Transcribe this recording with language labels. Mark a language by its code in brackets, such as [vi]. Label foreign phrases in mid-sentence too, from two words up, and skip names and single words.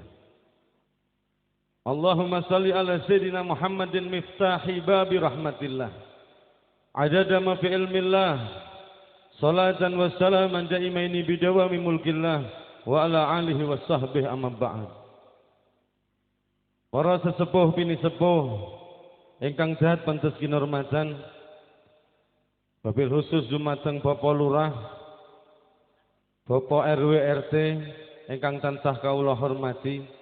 [ar] اللهم صل على سيدنا محمد مفتاح باب رحمة الله عدد ما في علم الله صلاة وسلاما دائمين بدوام ملك الله وعلى آله وصحبه أما بعد. [jv] Para sesepuh bini sepuh ingkang jahat pantes kinurmatan, wabil khusus dumateng Bapak Lurah, Bapak RW RT ingkang tansah kawula hormati,